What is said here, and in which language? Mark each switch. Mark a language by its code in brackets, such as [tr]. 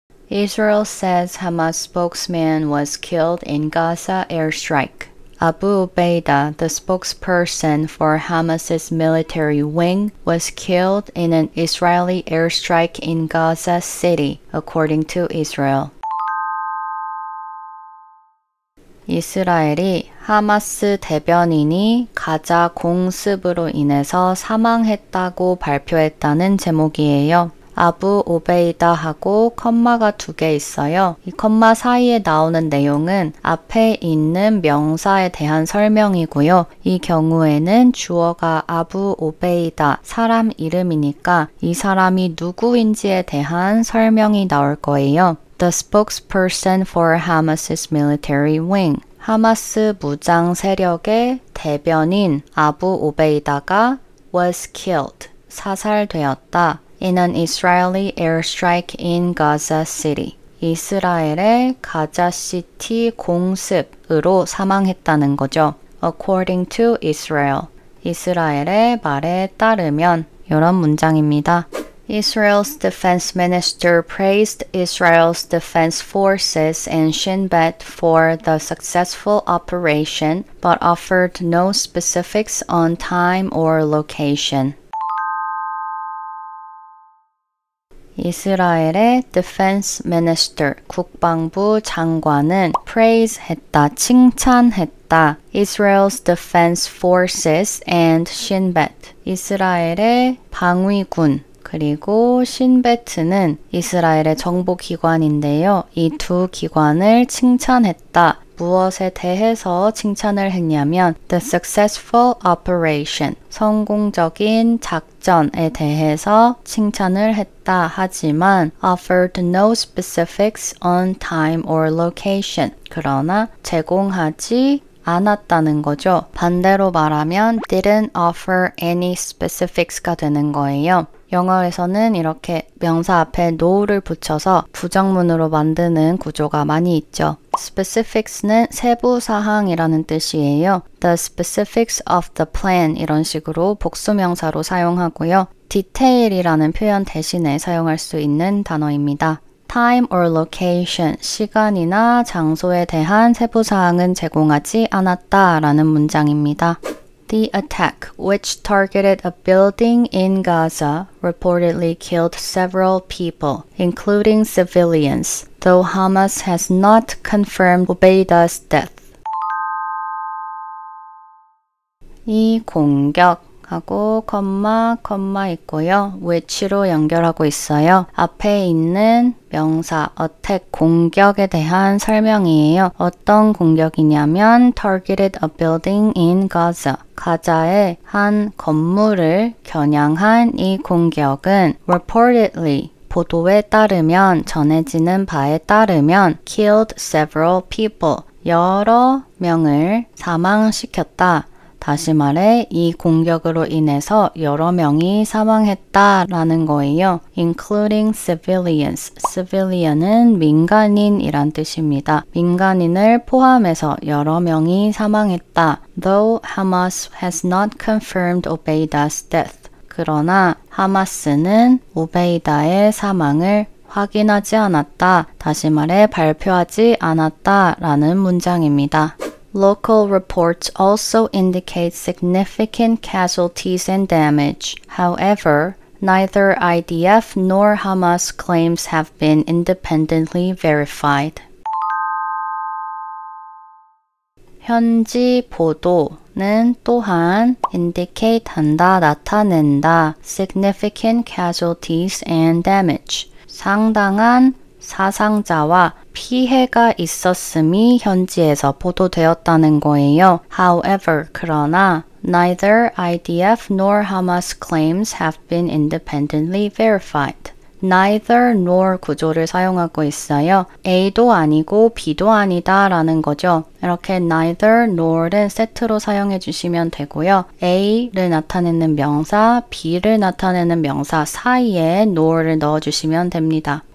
[en] Israel says Hamas spokesman was killed in Gaza airstrike. Abu Ubaidah, the spokesperson for Hamas's military wing, was killed in an Israeli airstrike in Gaza City, according to Israel. [ko] 이스라엘이 하마스 대변인이 가자 공습으로 인해서 사망했다고 발표했다는 제목이에요. 아부 오베이다하고 컴마가 2개 있어요. 이 컴마 사이에 나오는 내용은 앞에 있는 명사에 대한 설명이고요. 이 경우에는 주어가 아부 오베이다, 사람 이름이니까 이 사람이 누구인지에 대한 설명이 나올 거예요. [en] The spokesperson for Hamas's military wing. [ko] 하마스 무장 세력의 대변인 아부 오베이다가 was killed, 사살되었다. [en] in an Israeli airstrike in Gaza City. [ko] 이스라엘의 가자시티 공습으로 사망했다는 거죠. [en] According to Israel. [ko] 이스라엘의 말에 따르면 이런 문장입니다. [en] Israel's defense minister praised Israel's defense forces and Shin Bet for the successful operation, but offered no specifics on time or location. [ko] 이스라엘의 Defense Minister, 국방부 장관은 praise 했다, 칭찬했다. Israel's Defense Forces and Shin Bet, 이스라엘의 방위군, 그리고 신베트는 이스라엘의 정보기관인데요. 이 두 기관을 칭찬했다. 무엇에 대해서 칭찬을 했냐면 the successful operation, 성공적인 작전에 대해서 칭찬을 했다. 하지만 offered no specifics on time or location, 그러나 제공하지 않았다는 거죠. 반대로 말하면 didn't offer any specifics 가 되는 거예요. 영어에서는 이렇게 명사 앞에 no를 붙여서 부정문으로 만드는 구조가 많이 있죠. specifics는 세부사항이라는 뜻이에요. The specifics of the plan 이런 식으로 복수명사로 사용하고요. detail이라는 표현 대신에 사용할 수 있는 단어입니다. time or location, 시간이나 장소에 대한 세부사항은 제공하지 않았다라는 문장입니다. [en] The attack, which targeted a building in Gaza, reportedly killed several people, including civilians, though Hamas has not confirmed Ubaidah's death. [ko] 이 공격하고 컴마 있고요. which로 연결하고 있어요. 앞에 있는 명사 attack, 공격에 대한 설명이에요. [en] 어떤 공격이냐면 targeted a building in Gaza. [ko] 가자의 한 건물을 겨냥한 이 공격은 reportedly, 보도에 따르면, 전해지는 바에 따르면 killed several people, 여러 명을 사망시켰다. 다시 말해 이 공격으로 인해서 여러 명이 사망했다라는 거예요. [en] including civilians. [ko] civilian은 민간인이란 뜻입니다. 민간인을 포함해서 여러 명이 사망했다. [en] Though Hamas has not confirmed Ubaidah's death. [ko] 그러나 하마스는 우베이다의 사망을 확인하지 않았다. 다시 말해 발표하지 않았다라는 문장입니다. [en] Local reports also indicate significant casualties and damage. However, neither IDF nor Hamas claims have been independently verified. [ko] 현지 보도는 또한 indicate 한다, 나타낸다, significant casualties and damage, 상당한 사상자와 피해가 있었음이 현지에서 보도되었다는 거예요. [en] However, 그러나 neither IDF nor Hamas claims have been independently verified. [ko] neither nor 구조를 사용하고 있어요. A도 아니고 B도 아니다 라는 거죠. 이렇게 neither nor는 세트로 사용해 주시면 되고요. A를 나타내는 명사, B를 나타내는 명사 사이에 nor를 넣어주시면 됩니다.